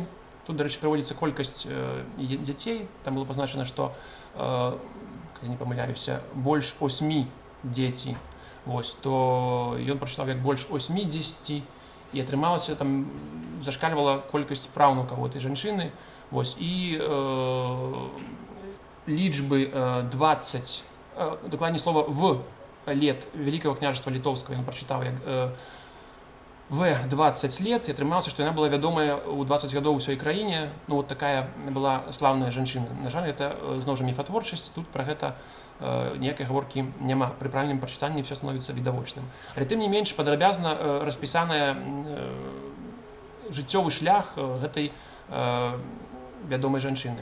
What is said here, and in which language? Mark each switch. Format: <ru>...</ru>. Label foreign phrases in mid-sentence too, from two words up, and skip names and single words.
<be>Тут, дарэчы, прыводзіцца колькасць дзяцей. Там было пазначана, што, калі не памыляюся, больш 8 дзеці. То ён прачытаў як больш 80, і атрымалася, там зашкальвала колькасць праўнукаў гэтай жанчыны. І лічбы 20, дакладней слова «в»</be> <ru>лет Великого княжества</ru> <be>Літоўскага ён прачытаў як</be> <ru>«в 20 лет»,</ru> <be>і атрымалася, што яна была вядомая ў 20 гадоў у сваёй краіне.</be> <ru>Вот такая</ru> <be>была слаўная жанчына. На жаль, гэта зноў жа міфатворчасць, тут пра гэта ніякай гаворкі няма. Пры правільным прачытанні ўсё становіцца відавочным. Але тым не менш падрабязна распісаная жыццёвы шлях гэтай вядомай жанчыны.</be>